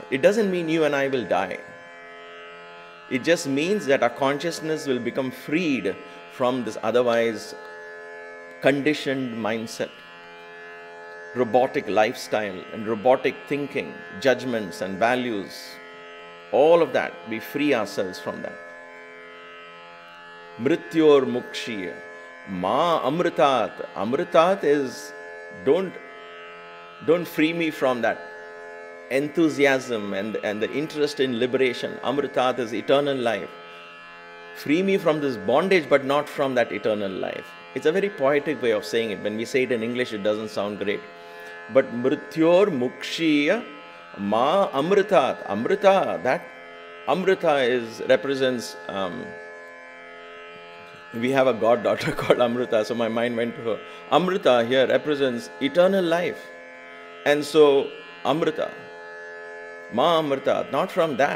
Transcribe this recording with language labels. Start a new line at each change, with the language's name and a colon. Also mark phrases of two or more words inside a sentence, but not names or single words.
English: It doesn't mean you and I will die. It just means that our consciousness will become freed from this otherwise conditioned mindset, robotic lifestyle and robotic thinking, judgments and values. All of that, we free ourselves from that.
Sanskrit: Mrityor Mukshiya. Ma Amritat.
English: Amritat is Don't free me from that enthusiasm and the interest in liberation. Amritat is eternal life. Free me from this bondage, but not from that eternal life. It's a very poetic way of saying it. When we say it in English, it doesn't sound great.
Sanskrit: But mrityor mukshiya ma amritat.
English: Amrita, that Amrita represents, we have a goddaughter called Amrita, so my mind went to her. Amrita here represents eternal life. And so, Amrita,
Sanskrit: Ma Amrita,
English: not from that.